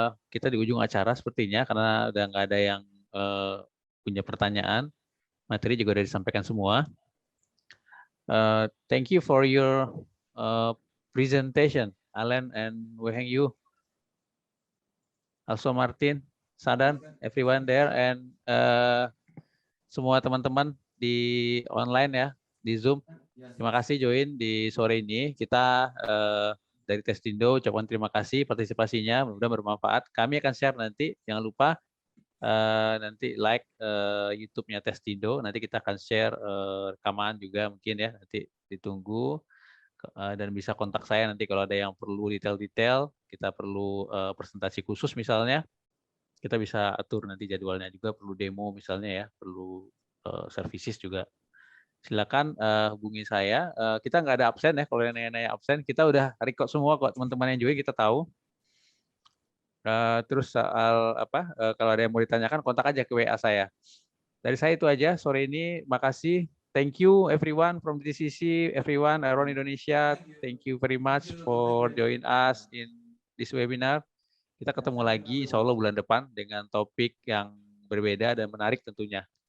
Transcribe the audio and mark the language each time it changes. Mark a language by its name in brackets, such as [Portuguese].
[Indonesian] Kita di ujung acara sepertinya karena udah nggak ada yang punya pertanyaan. Materi juga sudah disampaikan semua. [English] Thank you for your presentation, Alan and Wei Hong Yu. Also Martin, Sadan, everyone there, and [Indonesian] semua teman-teman di online ya, di Zoom. Terima kasih join di sore ini. Kita dari Testindo ucapkan terima kasih partisipasinya, mudah-mudahan bermanfaat. Kami akan share nanti, jangan lupa nanti like YouTube-nya Testindo. Nanti kita akan share rekaman juga mungkin ya, nanti ditunggu. Dan bisa kontak saya nanti kalau ada yang perlu detail-detail, kita perlu presentasi khusus misalnya, kita bisa atur nanti jadwalnya juga, perlu demo misalnya ya, perlu services juga silakan hubungi saya. Kita nggak ada absen ya, kalau yang nanya-nanya absen, kita udah record semua kok teman-teman yang juga kita tahu. Terus soal apa? Kalau ada yang mau ditanyakan, kontak aja ke WA saya. Dari saya itu aja sore ini. Makasih. [English] Thank you everyone from DCC, everyone around Indonesia. Thank you very much for join us in this webinar. [Indonesian] Kita ketemu lagi insya Allah bulan depan dengan topik yang berbeda dan menarik tentunya.